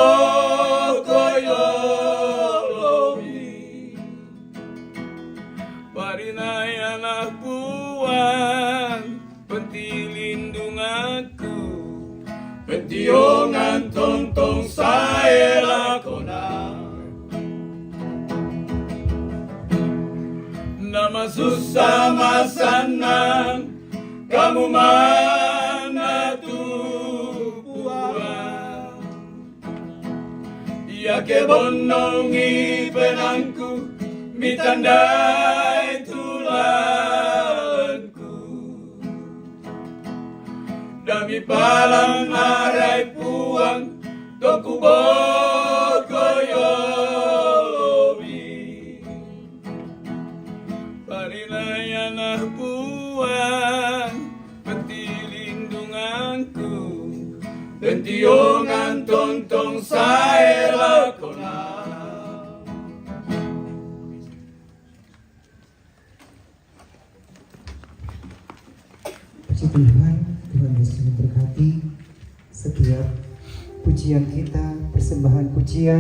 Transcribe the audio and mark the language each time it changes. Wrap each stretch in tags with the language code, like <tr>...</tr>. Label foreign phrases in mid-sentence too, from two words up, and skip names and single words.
<sda>bokoyolomi, parinayana puang pentilindung aku, pentiongan tontong saya lakona. Nama susah masanang kamu mana tuh puang, ya kebonongi penangku mitandai tulanku, dami palang arai puang doku bokoyolomi, parinayana puang pentilindunganku, pentiongan tontong saya lakona.</sda> <id>Puji Tuhan, Tuhan Yesus memberkati setiap pujian kita, persembahan pujian.</id>